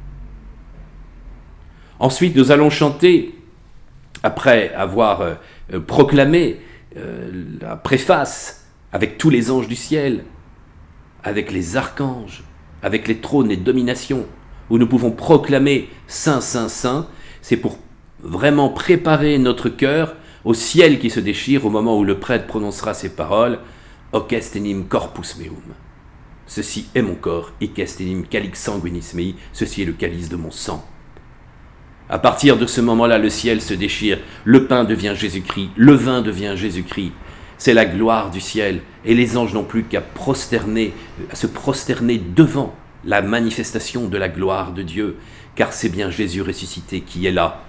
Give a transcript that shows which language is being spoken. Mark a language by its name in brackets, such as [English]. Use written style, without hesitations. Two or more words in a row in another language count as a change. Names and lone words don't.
[French] Ensuite, nous allons chanter, après avoir proclamé la préface, avec tous les anges du ciel, avec les archanges, avec les trônes et dominations, où nous pouvons proclamer Saint, Saint, Saint, c'est pour vraiment préparer notre cœur au ciel qui se déchire au moment où le prêtre prononcera ces paroles « [Latin] Hoc est enim corpus meum ». [French] Ceci est mon corps, [Latin] hic est enim calix sanguinis mei, [French] ceci est le calice de mon sang. À partir de ce moment-là, le ciel se déchire, le pain devient Jésus-Christ, le vin devient Jésus-Christ. C'est la gloire du ciel, et les anges n'ont plus qu'à se prosterner devant la manifestation de la gloire de Dieu, car c'est bien Jésus ressuscité qui est là.